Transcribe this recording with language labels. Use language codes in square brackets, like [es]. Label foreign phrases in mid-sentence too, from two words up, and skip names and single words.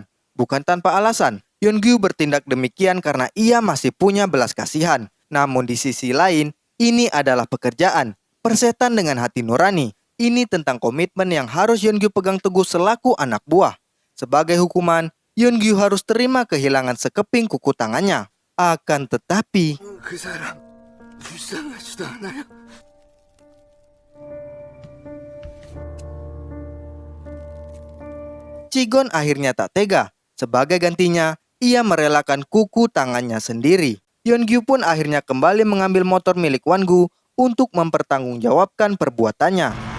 [id] Bukan tanpa alasan, Yeon-gyu bertindak demikian karena ia masih punya belas kasihan. Namun di sisi lain, ini adalah pekerjaan, persetan dengan hati nurani. Ini tentang komitmen yang harus Yeon-gyu pegang teguh selaku anak buah. Sebagai hukuman, Yeon-gyu harus terima kehilangan sekeping kuku tangannya. Akan tetapi, [ko] 그 사람 불쌍하지도 않아요? [id] Chigon akhirnya tak tega. Sebagai gantinya, ia merelakan kuku tangannya sendiri. Yeon-gyu pun akhirnya kembali mengambil motor milik Wan-gu untuk mempertanggungjawabkan perbuatannya.